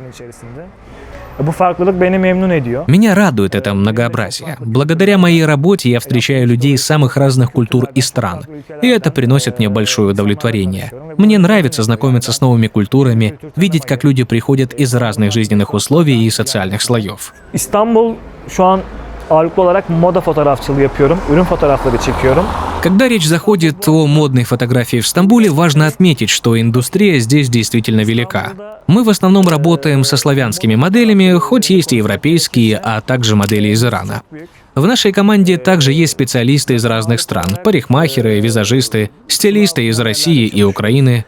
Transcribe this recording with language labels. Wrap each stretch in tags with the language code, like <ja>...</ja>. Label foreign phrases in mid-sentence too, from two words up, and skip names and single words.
<ru>Меня радует это многообразие. Благодаря моей работе я встречаю людей из самых разных культур и стран, и это приносит мне большое удовлетворение. Мне нравится знакомиться с новыми культурами, видеть, как люди приходят из разных жизненных условий и социальных слоев.</ru> <tr>Ağırlıklı olarak moda fotoğrafçılığı yapıyorum, ürün fotoğrafları çekiyorum.</tr> <ru>Когда речь заходит о модной фотографии в Стамбуле, важно отметить, что индустрия здесь действительно велика. Мы в основном работаем со славянскими моделями, хоть есть и европейские, а также модели из Ирана. В нашей команде также есть специалисты из разных стран, парикмахеры, визажисты, стилисты из России и Украины.</ru>